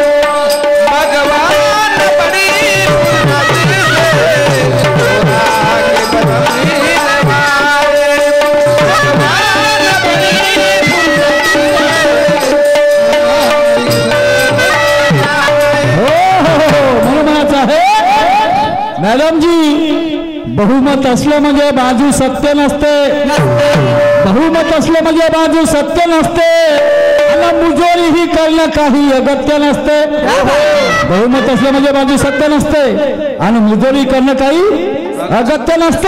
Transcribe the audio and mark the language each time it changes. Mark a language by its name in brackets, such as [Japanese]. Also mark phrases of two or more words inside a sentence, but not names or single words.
[Bhojpuri] भगवान बड़ी फुर्सत से तोहरा के बनवले बारे, भगवान बड़ी फुर्सत से. [Marathi] मॅडम जी बहुमत असलं म्हणजे बाजू सत्य नसते. बहुमत असलं म्हणजे बाजू सत्य नसते. आणि मुजोरी ही करणं काही अगत्य नसते. बहुमत असलं म्हणजे बाजू सत्य नसते आणि मुजोरी करणं काही अगत्य नसते.